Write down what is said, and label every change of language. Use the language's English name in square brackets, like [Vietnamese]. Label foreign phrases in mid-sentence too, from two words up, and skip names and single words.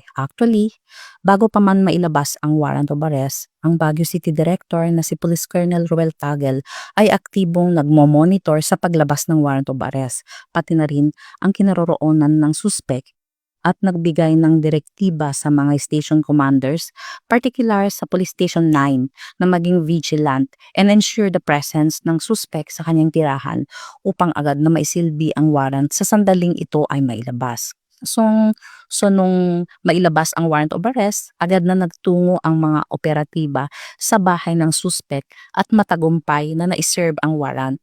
[Filipino] Actually, bago pa man mailabas ang [English] warrant of arrest, [Filipino] ang Baguio City Director na si Police Colonel Ruel Tagel ay aktibong nagmo-monitor sa paglabas ng [English] warrant of arrest, [Filipino] pati na rin ang kinaroroonan ng suspek at nagbigay ng direktiba sa mga [English] station commanders, [Filipino] particular sa Police Station 9, na maging [English] vigilant and ensure the presence [Filipino] ng suspek sa kanyang tirahan upang agad na maisilbi ang warrant sa sandaling ito ay mailabas. So nung mailabas ang [English] warrant of arrest, [Filipino] agad na nagtungo ang mga operatiba sa bahay ng suspek at matagumpay na naiserve ang warrant.